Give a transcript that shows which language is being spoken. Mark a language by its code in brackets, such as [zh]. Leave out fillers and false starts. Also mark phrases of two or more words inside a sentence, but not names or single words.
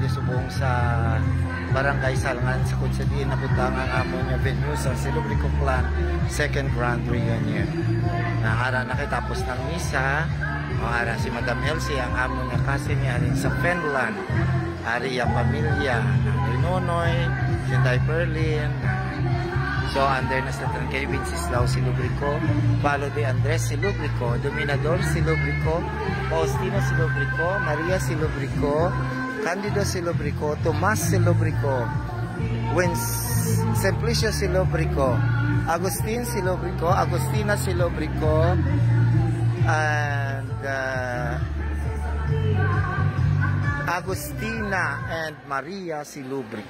[hil] subong sa Barangay Salangan sa kung sa diin nabutang ang amon nga venue sa Silubrico Clan [en] second grand reunion. [hil] Ara nakitapos ng misa, ara si Madam Elsie ang amon nga kasi niya alin sa Finland. Ari ang pamilya ng Nonoy, Sinday Perlin. So under na sa kay Wenceslao Silubrico, Palo de Andres Silubrico, Dominador Silubrico, Faustino Silubrico, Maria Silubrico, Candido Silubrico, Tomas Silubrico, Simplicio Silubrico, Agustin Silubrico, Agustina Silubrico, and Agustina and Maria Silubrico.